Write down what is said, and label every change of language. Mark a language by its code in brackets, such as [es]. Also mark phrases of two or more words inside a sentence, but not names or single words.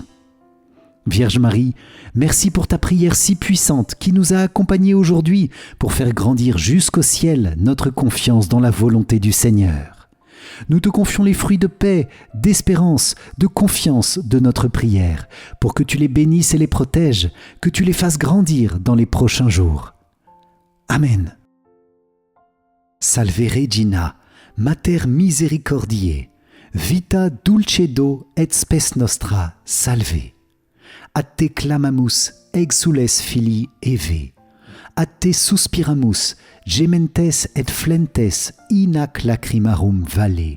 [fr] Vierge Marie, merci pour ta prière si puissante qui nous a accompagnés aujourd'hui pour faire grandir jusqu'au ciel notre confiance dans la volonté du Seigneur. Nous te confions les fruits de paix, d'espérance, de confiance de notre prière, pour que tu les bénisses et les protèges, que tu les fasses grandir dans les prochains jours. Amen. [la] Salve Regina, Mater Misericordiae, vita dulcedo et spes nostra, salve. Ad te clamamus, exules filii Eve. Ad te suspiramus, gementes et flentes in ac lacrimarum valle.